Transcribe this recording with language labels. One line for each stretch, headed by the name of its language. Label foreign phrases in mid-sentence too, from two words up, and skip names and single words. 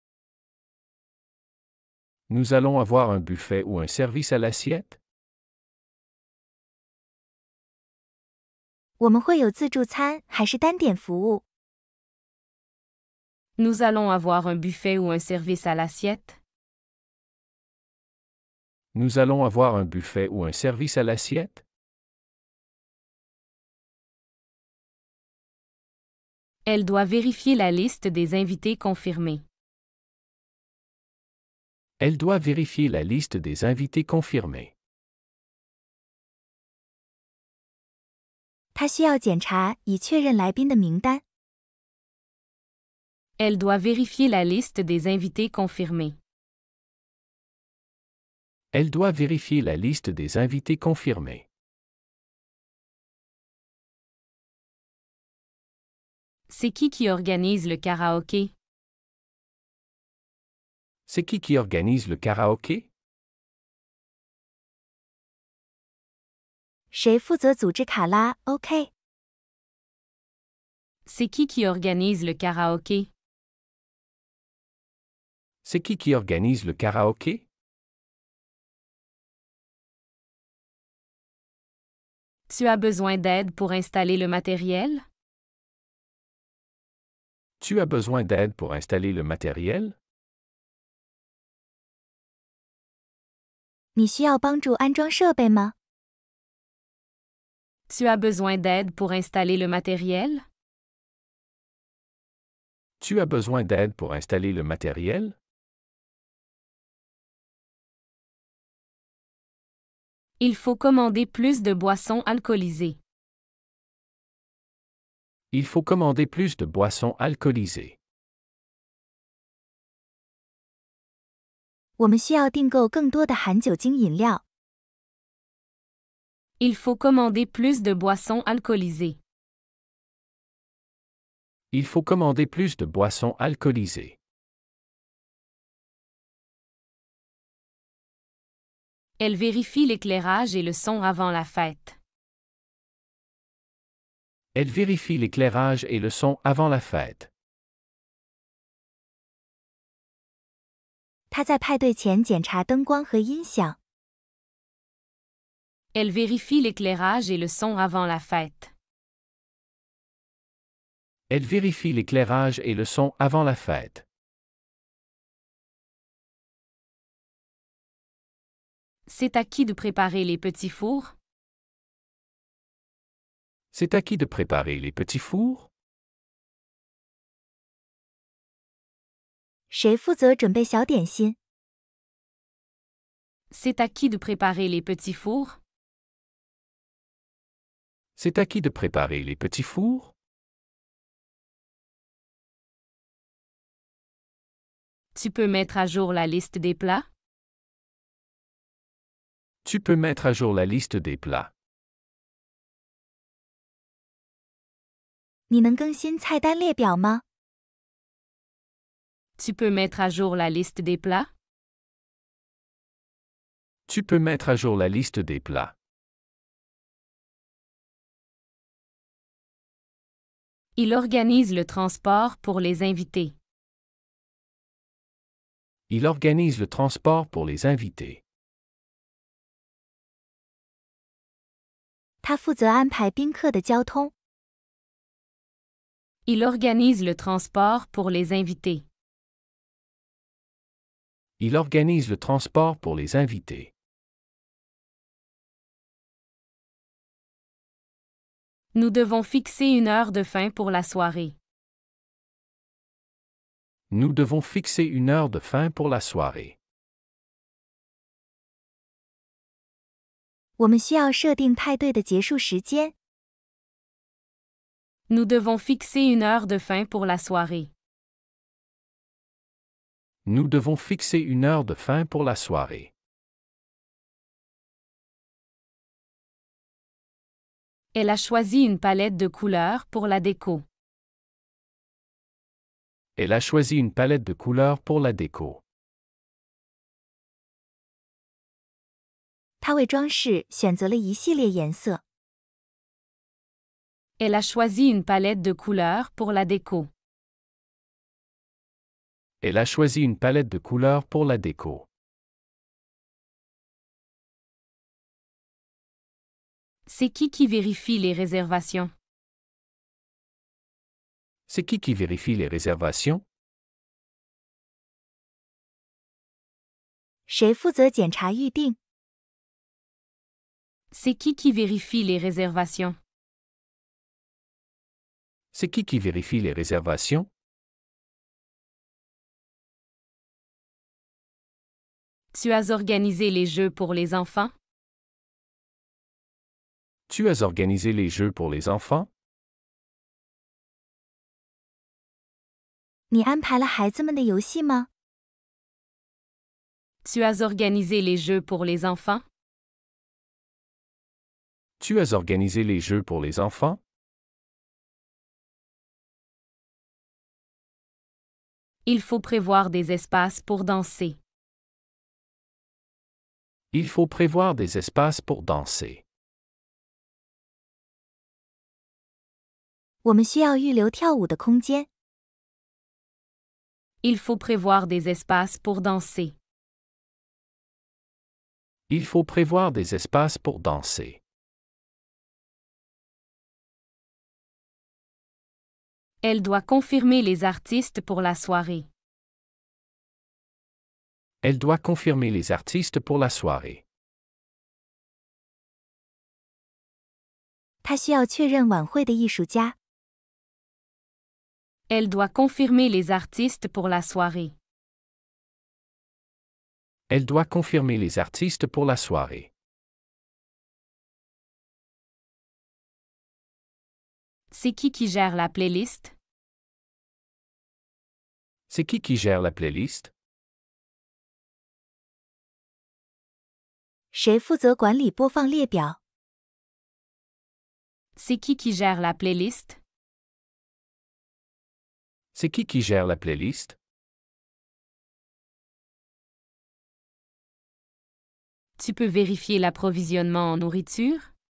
French: Nous allons avoir un buffet ou un service à l'assiette?
Chinese: 我们会有自助餐还是单点服务？
French: Nous allons avoir un buffet ou un service à l'assiette? Nous allons avoir un buffet ou un service à l'assiette? Elle doit vérifier la liste des invités confirmés. Elle doit vérifier la liste des invités confirmés.
Chinese: 他需要检查以确认来宾的名单。
French: Elle doit vérifier la liste des invités confirmés. Elle doit vérifier la liste des invités confirmés. C'est qui organise le karaoké? C'est qui organise le karaoké?
Chinese: 谁负责组织卡拉 OK？
French: C'est qui organise le karaoké? C'est qui organise le karaoké? Tu as besoin d'aide pour installer le matériel? Tu as besoin d'aide pour installer le matériel?
Chinese: 你需要帮助安装设备吗？
French: Tu as besoin d'aide pour installer le matériel? Tu as besoin d'aide pour installer le matériel? Il faut commander plus de boissons alcoolisées. Il faut commander plus de boissons alcoolisées.
Chinese: 我们需要订购更多的含酒精饮料。
French: Il faut commander plus de boissons alcoolisées. Il faut commander plus de boissons alcoolisées. Elle vérifie l'éclairage et le son avant la fête. Elle vérifie l'éclairage et le son avant la fête.
Chinese: 她在派对前检查灯光和音响。
French: Elle vérifie l'éclairage et le son avant la fête. Elle vérifie l'éclairage et le son avant la fête. C'est à qui de préparer les petits fours? C'est à qui de préparer les petits fours?
Chinese: 谁负责准备小点心？
French: C'est à qui de préparer les petits fours? C'est à qui de préparer les petits fours? Tu peux mettre à jour la liste des plats? Tu peux mettre à jour la liste des plats.
Chinese: 你能更新菜单列表吗？
French: Tu peux mettre à jour la liste des plats? Tu peux mettre à jour la liste des plats. Il organise le transport pour les invités. Il organise le transport pour les invités.
Chinese: 他负责安排宾客的交通。
French: Il organise le transport pour les invités. Il organise le transport pour les invités. Nous devons fixer une heure de fin pour la soirée. Nous devons fixer une heure de fin pour la soirée.
Chinese: 我们需要设定派对的结束时间。
French: Nous devons fixer une heure de fin pour la soirée. Nous devons fixer une heure de fin pour la soirée. Elle a choisi une palette de couleurs pour la déco. Elle a choisi une palette de couleurs pour la déco.
Chinese: 她为装饰选择了一系列颜色。
French: Elle a choisi une palette de couleurs pour la déco. Elle a choisi une palette de couleurs pour la déco. C'est qui vérifie les réservations? C'est qui vérifie les réservations?
Chinese: 谁负责检查预订？
French: C'est qui vérifie les réservations? C'est qui vérifie les réservations? Tu as organisé les jeux pour les enfants? Tu as organisé les jeux pour les enfants?
Chinese: 你安排了孩子们的游戏吗？
French: Tu as organisé les jeux pour les enfants? Tu as organisé les jeux pour les enfants? Il faut prévoir des espaces pour danser. Il faut prévoir des espaces pour danser.
Chinese: 我们需要预留跳舞的空间。
French: Il faut prévoir des espaces pour danser. Il faut prévoir des espaces pour danser. Elle doit confirmer les artistes pour la soirée. Elle doit confirmer les artistes pour la soirée.
Chinese: 她需要确认晚会的艺术家。
French: Elle doit confirmer les artistes pour la soirée. Elle doit confirmer les artistes pour la soirée. C'est qui gère la playlist? C'est qui gère la playlist?
Chinese: 谁负责管理播放列表？
French: C'est qui gère la playlist? C'est qui gère la playlist? Tu peux vérifier l'approvisionnement en nourriture?